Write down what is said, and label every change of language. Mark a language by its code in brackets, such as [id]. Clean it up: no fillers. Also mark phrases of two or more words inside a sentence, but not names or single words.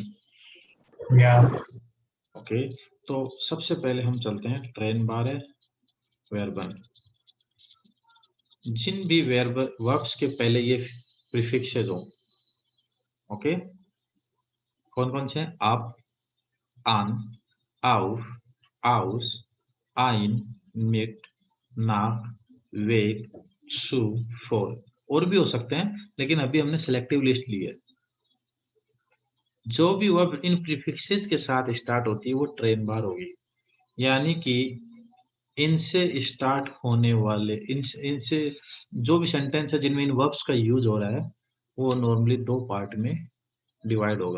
[hi] या ओके, तो सबसे पहले हम चलते हैं ट्रेन बार वर्बन. जिन भी वर्ब्स के पहले ये प्रीफिक्सेस हो, ओके, कौन कौन से हैं? आप, [de] an, auf, aus, ein, mit, nach, [hi] वेग, सु, फोर, और भी हो सकते हैं, लेकिन अभी हमने सिलेक्टिव लिस्ट ली है। जो भी वर्ब इन प्रीफिक्सेस के साथ स्टार्ट होती है वो ट्रेन बार होगी, यानी कि इनसे स्टार्ट होने वाले इनसे जो भी सेंटेंस है जिनमें इन वर्ब्स का यूज हो रहा है वो नॉर्मली दो पार्ट में डिवाइड होगा।